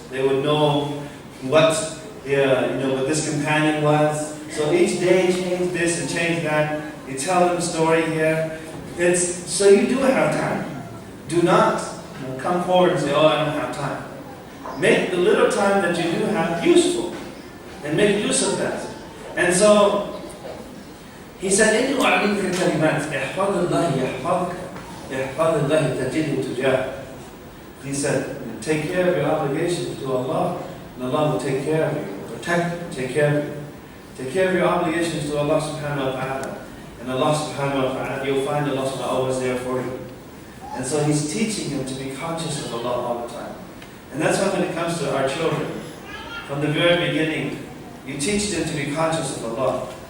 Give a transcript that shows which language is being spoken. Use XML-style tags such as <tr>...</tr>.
<en>They would know what this companion was. So each day change this and change that. You tell them a story here. So you do have time. Do not come forward and say, oh, I don't have time. Make the little time that you do have useful. And make use of that. And so, he said,</en> <ar>إِنِّي أُعْلِمُكَ كَلِمَاتٍ احْفَظِ اللَّهِ يَحْفَظْكَ احْفَظِ اللَّهِ تَجِدْهُ تُجَاهَكَ.</ar> <en>He said, take care of your obligations to Allah, and Allah will take care of you. Protect you, take care of you. Take care of your obligations to Allah subhanahu wa ta'ala. And Allah subhanahu wa ta'ala, you'll find Allah subhanahu wa ta'ala always there for you. And so he's teaching him to be conscious of Allah all the time. And that's why when it comes to our children, from the very beginning, you teach them to be conscious of Allah.</en>